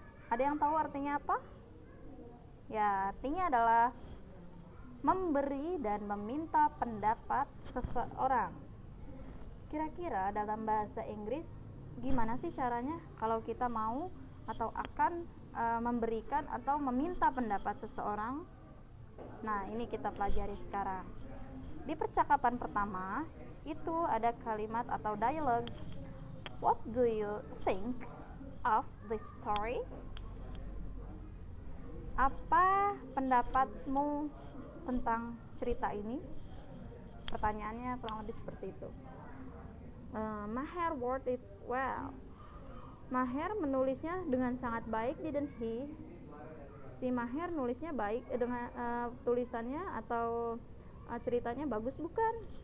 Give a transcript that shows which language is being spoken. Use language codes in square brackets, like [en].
[id] Ada yang tahu artinya apa? Ya, artinya adalah memberi dan meminta pendapat seseorang. Kira-kira dalam bahasa Inggris gimana sih caranya kalau kita mau atau akan memberikan atau meminta pendapat seseorang? Nah, ini kita pelajari sekarang. Di percakapan pertama, itu ada kalimat atau dialog. [en] What do you think of this story? [id] Apa pendapatmu tentang cerita ini? Pertanyaannya kurang lebih seperti itu. [en] Maher wrote it well. [id] Maher menulisnya dengan sangat baik, [en] didn't he? [id] Si Maher nulisnya baik dengan tulisannya atau ceritanya bagus bukan?